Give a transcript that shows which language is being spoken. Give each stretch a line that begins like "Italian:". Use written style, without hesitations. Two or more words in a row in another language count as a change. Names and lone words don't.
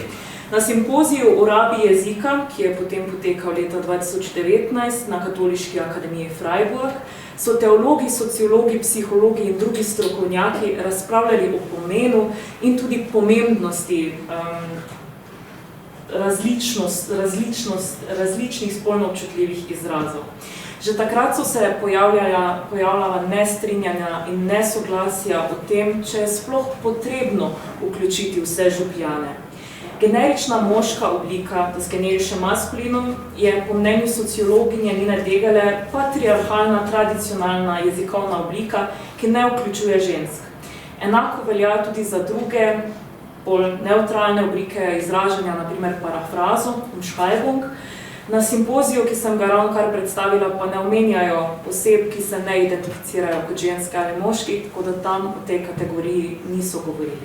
Slovenian: Na simpoziju o rabi jezika, ki je potem potekal leta 2019 na Katoliški akademiji Freiburg, so teologi, sociologi, psihologi in drugi strokovnjaki razpravljali o pomenu in tudi pomembnosti različnih spolno občutljivih izrazov. Že takrat so se pojavljala nestrinjanja in nesoglasja o tem, če je sploh potrebno vključiti vse župljane. Generična moška oblika,
German: das generische Maskulinum,
Slovenian: je po mnenju sociologinje Nine Degele patriarhalna, tradicionalna jezikovna oblika, ki ne vključuje žensk. Enako velja tudi za druge, bolj neutralne oblike izražanja, na primer parafrazo, Umschreibung. Na simpoziju, ki sem ga ravnokar predstavila, pa ne omenjajo oseb, ki se ne identificirajo kot ženske ali moški, tako da tam o tej kategoriji niso govorili.